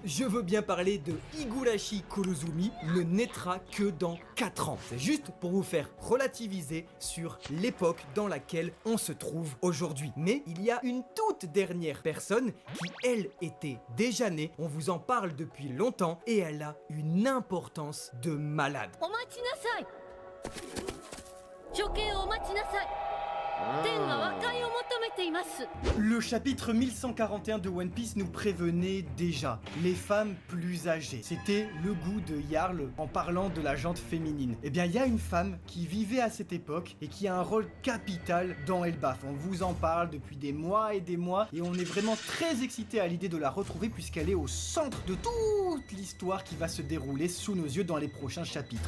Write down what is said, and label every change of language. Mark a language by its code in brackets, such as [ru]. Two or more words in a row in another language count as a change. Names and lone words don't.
[fr] Je veux bien parler de Higurashi Kurozumi, ne naîtra que dans 4 ans. C'est juste pour vous faire relativiser sur l'époque dans laquelle on se trouve aujourd'hui. Mais il y a une toute dernière personne qui, elle, était déjà née. On vous en parle depuis longtemps et elle a une importance de malade. [ja] お待ちなさい処刑をお待ちなさい天が和解を求めています [fr] Le chapitre 1141 de One Piece nous prévenait déjà, les femmes plus âgées. C'était le goût de Jarl en parlant de la jante féminine. Eh bien, il y a une femme qui vivait à cette époque et qui a un rôle capital dans Elbaf. On vous en parle depuis des mois et on est vraiment très excité à l'idée de la retrouver puisqu'elle est au centre de toute l'histoire qui va se dérouler sous nos yeux dans les prochains chapitres.